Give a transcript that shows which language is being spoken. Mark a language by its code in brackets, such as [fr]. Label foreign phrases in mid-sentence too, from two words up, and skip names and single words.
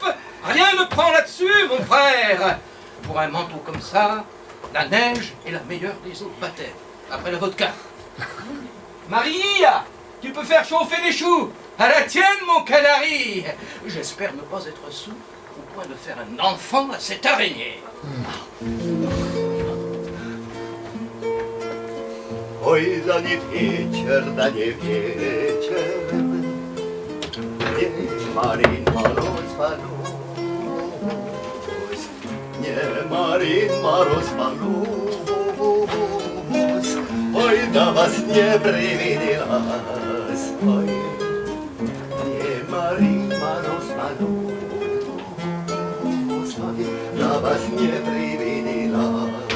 [fr] Rien ne prend là-dessus, mon frère. Pour un manteau comme ça, la neige est la meilleure des eaux de baptême. Après la vodka. Marie, tu peux faire chauffer les choux. À la tienne, mon canari. J'espère ne pas être sous au point de faire un enfant à cette araignée. [ru] Ой, да не вечер, не Марин Мороз, не Марин Мороз, ой, да вас не привиделась, ой, не Марин Мороз, да вас не привиделась.